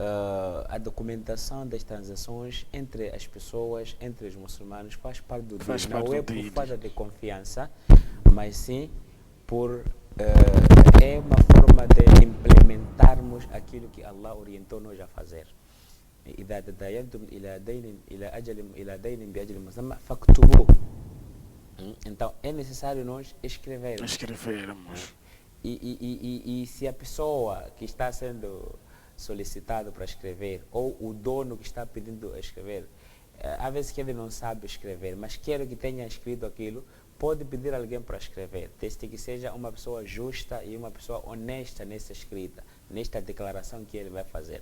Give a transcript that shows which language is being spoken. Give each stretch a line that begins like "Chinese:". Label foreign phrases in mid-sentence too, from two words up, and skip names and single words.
Portuguese: A documentação das transações entre as pessoas, entre os muçulmanos, faz parte do dini. Não é por falta de confiança, mas sim por é uma forma de implementarmos aquilo que Allah orientou nós a fazer.
Arabic: إذا تداينتم إلى دين بأجل مسمى فاكتبوه.
Portuguese: Então é necessário nós escrevermos. E se a pessoa que está sendo solicitado para escrever ou o dono que está pedindo a escrever, às vezes que ele não sabe escrever, mas quer que tenha escrito aquilo, pode pedir alguém para escrever, desde que seja uma pessoa justa e uma pessoa honesta nessa escrita, nesta declaração que ele vai fazer.